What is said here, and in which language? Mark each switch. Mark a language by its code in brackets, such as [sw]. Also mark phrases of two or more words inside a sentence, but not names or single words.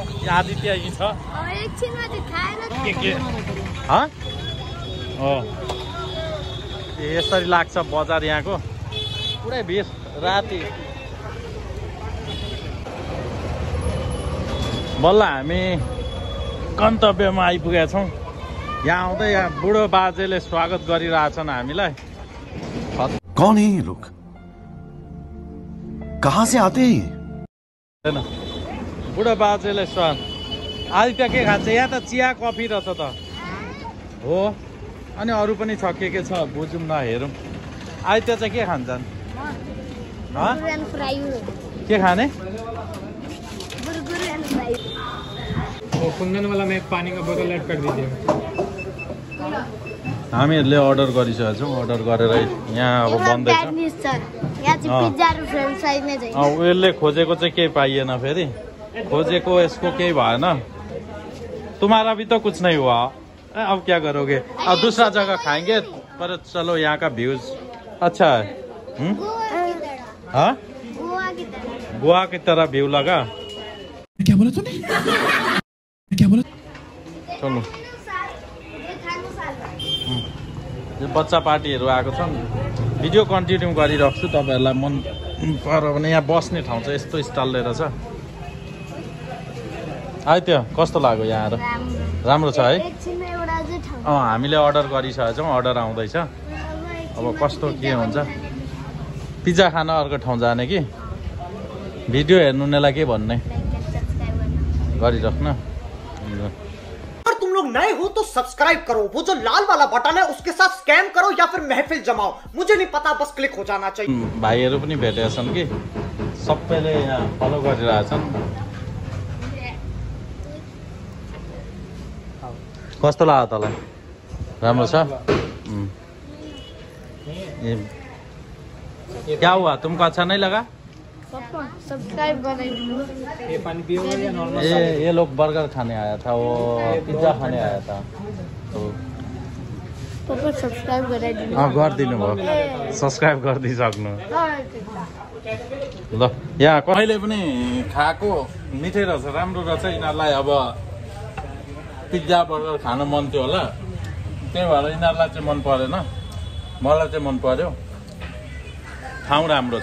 [ne] आदित्य यहीँ छ। यसरी लाग्छ बजार यहाँको। पुरै भिड राति। बल्ल हामी गन्तव्यमा आइपुगेका छौँ। यहाँ आउँदै यहाँ बुढो बाजेले स्वागत गरिरहेछन् हामीलाई। [hi] कौन है ये लोग? कहाँ से आते हैं? [ne] बुढो बाजेले स्वागत। आदित्य के खान्छ? यहाँ त चिया कफी रहेछ त हो। अनि अरू पनि छ के छ बुझौँ न हेरौँ। आदित्य चाहिँ के खान्छन्? के खाने? [hi] कुंदन वाला में एक पानी का बोतल ऐड कर दीजिए। [ne] हामीहरूले अर्डर गरिसकेका छौँ। अर्डर गरेर यहाँ अब बन्दैछ। उसले खोजेको चाहिँ केही पाइएन। फेरि खोजेको यसको केही भएन। [hi] तुम्हारा भी तो कुछ नहीं हुआ। अब क्या करोगे? अब दूसरा जगह खाएंगे। पर चलो यहाँ का व्यूज अच्छा है। हाँ गोवा की तरह व्यू लगा। क्या बोला तूने? क्या बोला? [ne] चलो यो बच्चा पार्टीहरू आएको छन्। भिडियो कन्टिन्यू गरिराख्छु। तपाईँहरूलाई मन पर्यो भने यहाँ बस्ने ठाउँ चाहिँ यस्तो स्टाइलले रहेछ। आदित्य कस्तो लाग्यो यहाँ आएर? राम्रो छ है? हामीले अर्डर गरिसकेका छौँ। अर्डर आउँदैछ। अब कस्तो के हुन्छ। पिज्जा खान अर्को ठाउँ जाने कि भिडियो हेर्नुलाई के भन्ने गरिराख्न। [hi] अगर तुम लोग नए हो तो सब्सक्राइब करो। वो जो लाल वाला बटन है उसके साथ स्कैम करो या फिर महफिल जमाओ। मुझे नहीं पता, बस क्लिक हो जाना चाहिए। [ne] भाइहरू पनि भेटेका छन् कि सबैले यहाँ फलो गरिरहेछन्। कस्तो लाग्यो तँलाई? राम्रो छ? [hi] क्या हुआ? तुमको अच्छा नहीं लगा? सब्सक्राइब ये पानी पियोगे या नॉर्मल? ये लोग बर्गर खाने आया था। वो पिज्जा खाने आया था। तो [ne] सब्सक्राइब गरिदिनु भयो। सब्सक्राइब गरिदिइसक्नु ल। यहाँ कहिले पनि खाएको मिठै रहेछ। राम्रो रहेछ। यिनीहरूलाई अब पिज्जा बर्गर खान मन थियो होला। त्यही भएर यिनीहरूलाई चाहिँ मन परेन। मलाई चाहिँ मन पर्यो। ठाउँ राम्रो छ।